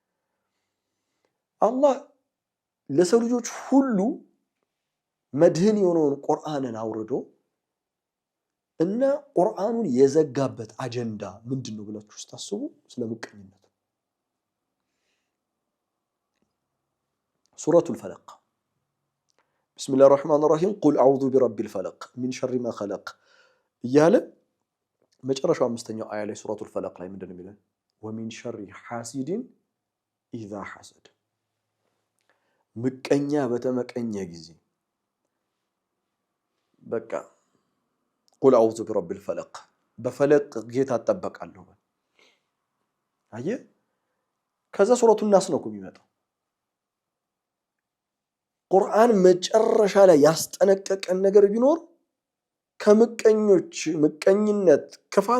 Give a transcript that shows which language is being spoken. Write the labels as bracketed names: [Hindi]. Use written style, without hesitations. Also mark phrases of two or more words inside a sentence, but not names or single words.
[Amharic] አላህ ለሰው ልጆች ሁሉ መድህን የሆነውን ቁርአንን አውርዶ እና ቁርአኑን የዘጋበት አጀንዳ ምንድነው ብላችሁ ታስቡ ስለምቀኝነት ሱረቱል ፈለቅ [Arabic] بسم الله الرحمن الرحيم قل اعوذ برب الفلق من شر ما خلق [Amharic] እያለ መጨረሻው አምስተኛው አያ ላይ ሱረቱል ፈለቅ ላይ ምንድነው የሚለው [Arabic] ومن شر حاسد اذا حسد [Amharic] ምቀኛ በተመቀኘ ጊዜ በቃ [Arabic] قل اعوذ برب الفلق [Amharic] በፈለቅ ጌታ ተጠበቃለሁ አየ ከዛ ሱረቱን ናስ ነው የሚመጣው ቁርአን መጨረሻ ላይ ያስጠነቀቀን ነገር ቢኖር ከምቀኞች ምቀኝነት ክፋት